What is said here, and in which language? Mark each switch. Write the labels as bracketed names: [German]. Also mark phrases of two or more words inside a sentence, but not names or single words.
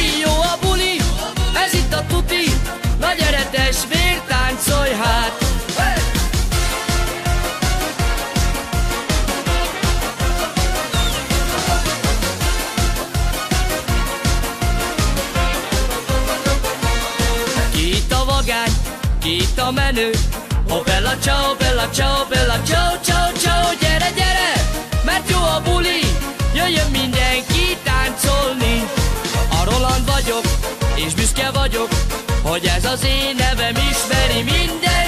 [Hungarian] Jó a buli, ez itt a tuti, na gyere testvér, táncolj hát. Ki itt a vagány, ki itt a menő? [Italian] Oh bella ciao, bella ciao, bella ciao, ciao, ciao. [Hungarian] Gyere, gyere, mert jó a buli, jöjjön mindenki táncolni. A Roland vagyok, és büszke vagyok, hogy ez az én nevem ismeri minden.